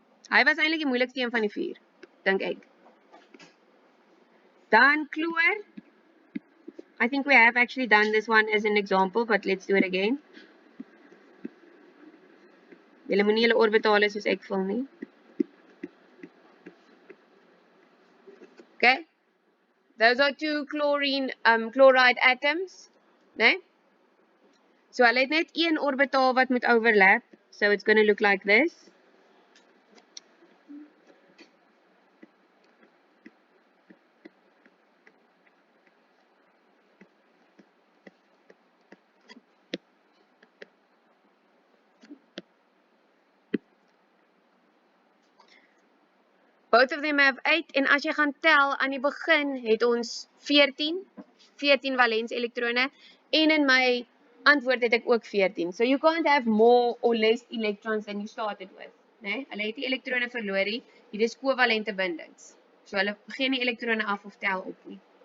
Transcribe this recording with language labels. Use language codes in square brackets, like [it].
[af] Hy was eintlik die moeilikste een van die 4, dink ek. Dan chloor. [en] I think we have actually done this one as an example, but let's do it again. [af] Julle moenie julle orbitale soos ek vul nie. [en] Okay? Those are two chloride atoms, né? [af] So hulle het net een orbitaal wat moet overlap. [en] So it's going to look like this. Both of them have 8 [af] en as jy gaan tel aan die begin het ons 14 valens elektrone en in my antwoord het ek ook 14. [en] So you can't have more or less electrons than you started with, né? [af] Hulle het nie elektrone verloor nie. Hier is kovalente bindings. So hulle gee nie elektrone af of tel op nie.